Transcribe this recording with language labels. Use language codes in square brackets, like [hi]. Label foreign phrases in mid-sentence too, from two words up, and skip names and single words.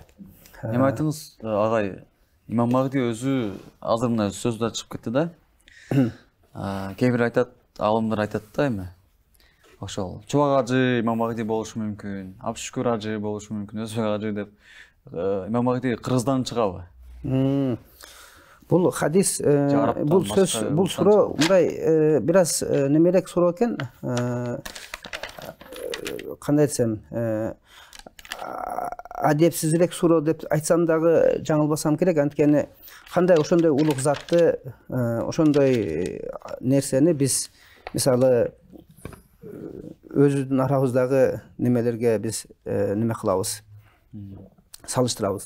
[ky] Эми айтыңыз, агай, имам Махди өзү азыр мына сөздө чыгып кетти да. Кээ бир айтат, алымдар айтат да эми. Ошол Чубак ажы имам Махди болушу мүмкүн, Абшүкүр ажы болушу мүмкүн, Өзбек ажы деп. Имам Махди кыргыздан чыгабы? [kk] Бұл хадис, Жараптан бұл сөз, басқа [ky] бұл суроо мындай бираз немерек суроо экен. Кандай айтсам, адепсизирээк суроо деп айтсам дагы жаңылбасам керек. Анткени кандай ошондой улуг затты, ошондой нерсени биз мисалы өзүбүздүн арабыздагы немелерге биз неме кылабыз, салыштырабыз.